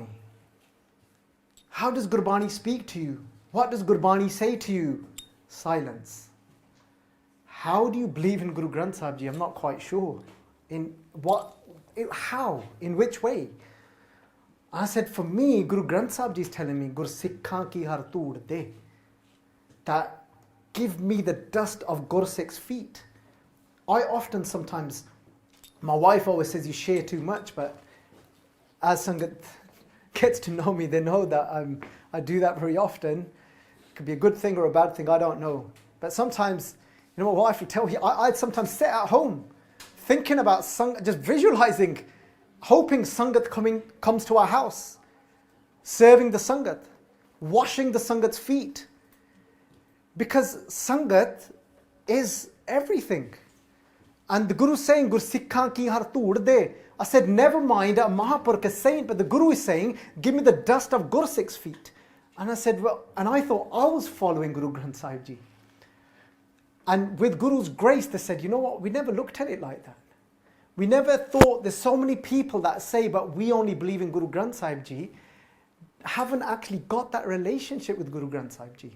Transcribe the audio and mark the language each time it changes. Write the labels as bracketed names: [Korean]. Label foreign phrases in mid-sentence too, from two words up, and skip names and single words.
[English] How does Gurbani speak to you? What does Gurbani say to you? Silence. How do you believe in Guru Granth Sahib Ji? I'm not quite sure. How? In which way? I said, for me, Guru Granth Sahib Ji is telling me, [Punjabi] ਗੁਰ ਸਿਖਾਂ ਕੀ ਹਰਿ ਧੂੜਿ ਦੇ. [English] That give me the dust of Gursikh's feet. I often sometimes, my wife always says you share too much, but as Sangat gets to know me, they know that I do that very often. It could be a good thing or a bad thing, I don't know. But sometimes, you know, my wife would tell me, I'd sometimes sit at home thinking about Sangat, just visualizing, hoping Sangat comes to our house, serving the Sangat, washing the Sangat's feet. Because Sangat is everything. And the Guru is saying, [Punjabi] ਗੁਰ ਸਿਖਾਂ ਕੀ ਹਰਿ ਧੂੜਿ ਦੇ. [English] I said, never mind a Mahapurkh is saying, but the Guru is saying, give me the dust of Gursikh's feet. And I said, well, and I thought I was following Guru Granth Sahib Ji. And with Guru's grace, they said, you know what, we never looked at it like that. We never thought, there's so many people that say, but we only believe in Guru Granth Sahib Ji, haven't actually got that relationship with Guru Granth Sahib Ji.